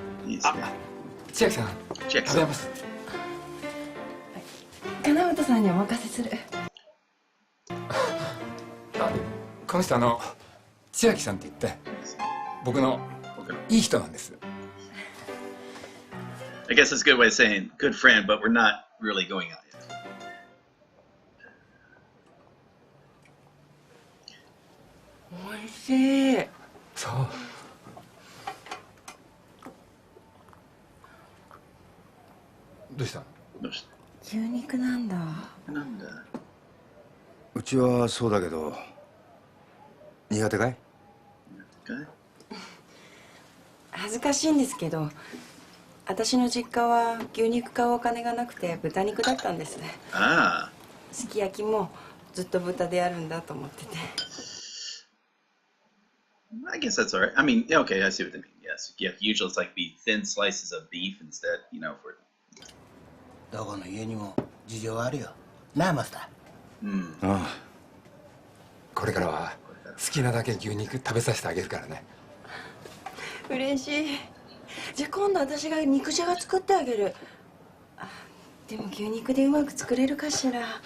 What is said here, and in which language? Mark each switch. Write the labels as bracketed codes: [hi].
[ja] いいですね。千秋さん、千秋さん。食べます。金本さんにお任せする。この人千秋さんって言って、僕のいい人なんです。 [en] I guess it's a good way of saying good friend, but we're not really going out yet. [ja] おいしい。そう。どうした？どうした？牛肉なんだ。なんだ？うちはそうだけど苦手かい？恥ずかしいんですけど、私の実家は牛肉買うお金がなくて豚肉だったんです。ああ。すき焼きもずっと豚でやるんだと思ってて。 [en] I guess that's alright. I mean, yeah, okay, I see what they mean. Yes, yeah. Usually it's like thin slices of beef instead, for. [ja] どこの家にも事情あるよ。なあマスター。ああ。これからは好きなだけ牛肉食べさせてあげるからね。嬉しい。じゃあ今度私が肉じゃが作ってあげる。でも牛肉でうまく作れるかしら。